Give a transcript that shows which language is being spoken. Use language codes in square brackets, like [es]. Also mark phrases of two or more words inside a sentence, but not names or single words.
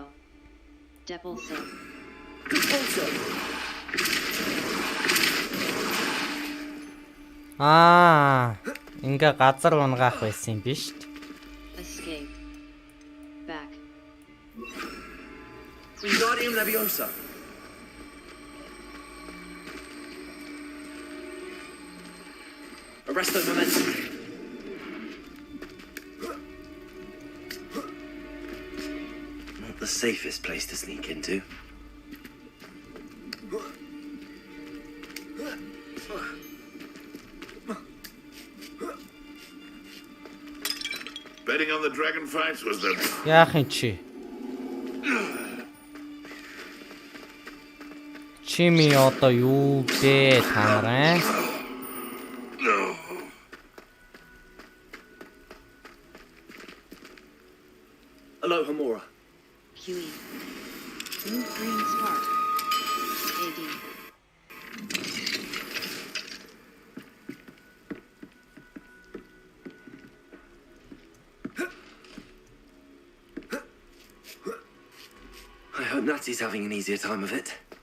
[en] Depulso. [mn] Ингээ газар унгаах байсан юм биш үү? [en] Escape. Back. Wingardium Leviosa. Arresto momentum. Not the safest place to sneak into. Betting on the dragon fights was the... [mn] Яах юм чи? Чими одоо юу дээ танараа? [en] Aloha Mora. QE. Blue green spark. AD. I hope Natty's having an easier time of it.